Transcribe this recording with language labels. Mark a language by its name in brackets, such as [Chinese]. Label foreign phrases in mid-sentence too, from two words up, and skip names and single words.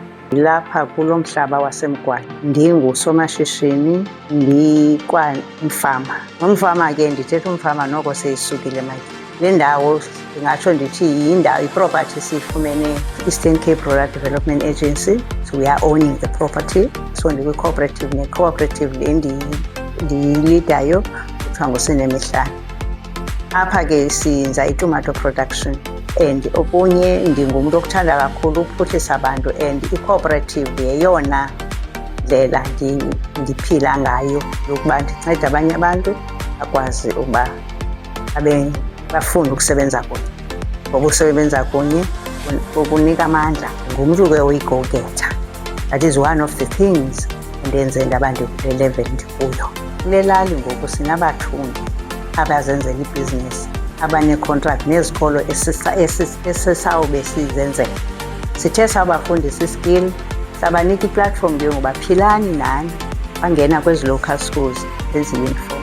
[Xhosa] Lapha kulo mhlaba waseMgwanya ndingusomashishini ndikwamfama. Umfama ke ndithetha umfama noko seyisukile manje. Le ndawo ndingatsho ndithi yindawo iproperty siyifumene Eastern Cape Rural Development Agency. [English] So we are owning the property. [Xhosa] So ndikwi-cooperative ne-cooperative le ndiyilidayo kuthiwa nguSinemihlaba. Apha ke siyenza [English] itomato production and [Xhosa] okunye ndingumntu okuthanda kakhulu ukuphuhlisa abantu and i-cooperative yeyona ndlela ndiphila ngayo yokuba ndincede abanye abantu bakwazi ukuba bafunde ukusebenza kunye. Ngoba usebenza kunye kukunika amandla. Ngumntu ke oyi-go-getter. [English] That is one of the things [Xhosa] endenze ndaba ndikule level ndikuyo. Kule lali ngoku sinabathundi abazenzela ibhizinesi abanecontract nezikolo esisawube sizenzela. Sithe sabafundisa iskill, sabanika iplatform yokuba philani nani bangena kwezi [English] local schools [Xhosa] eziyuniform.